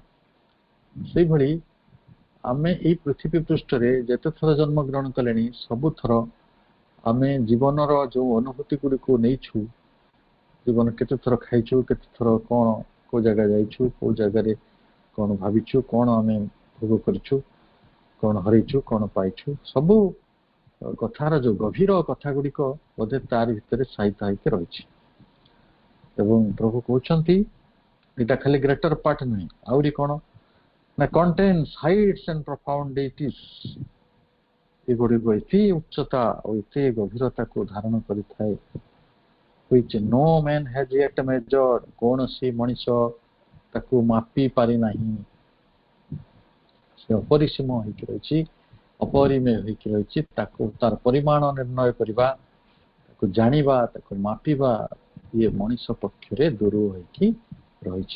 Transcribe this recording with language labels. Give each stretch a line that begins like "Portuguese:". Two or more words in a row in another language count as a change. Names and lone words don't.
Odia: ସେଇଭଳି ଆମେ ଏଇ ପୃଥିବୀ ପୃଷ୍ଠରେ ଯେତେ ଥର ଜନ୍ମ ଗ୍ରହଣ କଲେଣି, ସବୁଥର ଆମେ ଜୀବନର ଯୋଉ ଅନୁଭୂତି ଗୁଡ଼ିକୁ ନେଇଛୁ, ଜୀବନ କେତେ ଥର ଖାଇଛୁ, କେତେ ଥର କ'ଣ କୋଉ ଜାଗା ଯାଇଛୁ, କୋଉ ଜାଗାରେ କ'ଣ ଭାବିଛୁ, କ'ଣ ଆମେ ଭୋଗ କରିଛୁ, କ'ଣ ହରେଇଛୁ, କ'ଣ ପାଇଛୁ, ସବୁ କଥାର ଯୋଉ ଗଭୀର କଥା ଗୁଡ଼ିକ ବୋଧେ ତାରି ଭିତରେ ସାହିତ୍ୟ ହେଇକି ରହିଛି। ଏବଂ ପ୍ରଭୁ କହୁଛନ୍ତି ଏଇଟା ଖାଲି
English: greater part
Odia: ନୁହେଁ, ଆହୁରି କ'ଣ ନା
English: contains heights and profundities.
Odia: ଏଗୁଡ଼ିକ ଏତେ ଉଚ୍ଚତା ଓ ଏତେ ଗଭୀରତାକୁ ଧାରଣ କରିଥାଏ,
English: which no man has yet measured।
Odia: କୌଣସି ମଣିଷ ତାକୁ ମାପି ପାରିନାହିଁ। ସେ ଅପରିସୀମ ହେଇକି ରହିଛି, ଅପରିମେୟ ହେଇକି ରହିଛି। ତାକୁ ତାର ପରିମାଣ ନିର୍ଣ୍ଣୟ କରିବା, ତାକୁ ଜାଣିବା, ତାକୁ ମାପିବା, ଇଏ ମଣିଷ ପକ୍ଷରେ ଦୂର ହେଇକି ରହିଛି।